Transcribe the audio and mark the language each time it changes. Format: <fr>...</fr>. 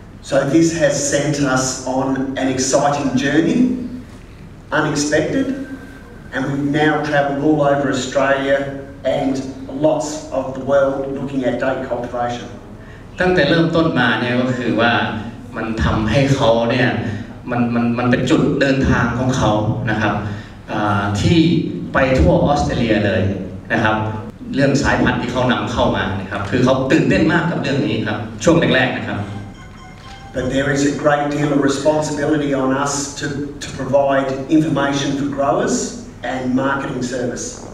<en>So this has sent us on an exciting journey, unexpected, and we've now travelled all over Australia and lots of the world looking at date cultivation.</en> <th>ตั้งแต่เริ่มต้นมาเนี่ยก็คือว่ามันทำให้เขาเนี่ยมันเป็นจุดเดินทางของเขานะครับที่ไปทั่วออสเตรเลียเลยนะครับเรื่องสายพันธุ์ที่เขานำเข้ามานะครับคือเขาตื่นเต้นมากกับเรื่องนี้ครับช่วงแรกๆนะครับ</th> <en>But there is a great deal of responsibility on us to provide information for growers and marketing service.</en>